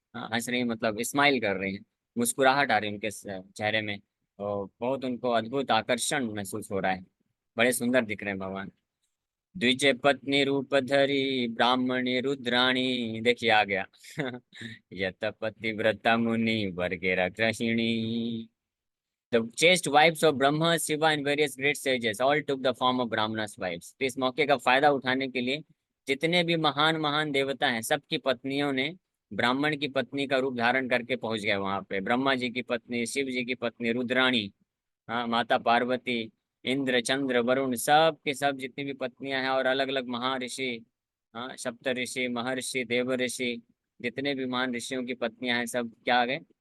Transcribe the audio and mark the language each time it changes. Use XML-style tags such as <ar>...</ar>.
<hi>हाँ, हंस रही हैं मतलब स्माइल कर रही हैं, मुस्कुराहट आ रही है उनके चेहरे में, और बहुत उनको अद्भुत आकर्षण महसूस हो रहा है। बड़े सुंदर दिख रहे हैं भगवान।</hi> <bn>द्विज पत्नी रूप धरी ब्राह्मणी रुद्राणी,</bn> <hi>देखिए आ गया।</hi> <bn>यत पतिव्रता मुनि वर्गेरा गृहिणी।</bn> <en>The chaste wives of Brahma, Shiva and various great sages all took the form of Brahmanas wives.</en> <hi>तो इस मौके का फायदा उठाने के लिए जितने भी महान महान देवता हैं, सबकी पत्नियों ने ब्राह्मण की पत्नी का रूप धारण करके पहुंच गए वहां पे। ब्रह्मा जी की पत्नी, शिव जी की पत्नी रुद्राणी, हाँ, माता पार्वती, इंद्र, चंद्र, वरुण, सब के सब जितनी भी पत्नियां हैं, और अलग अलग महर्षि, हाँ, सप्त ऋषि, महर्षि, देव ऋषि, जितने भी महान ऋषियों की पत्नियां हैं, सब क्या आ गए?</hi>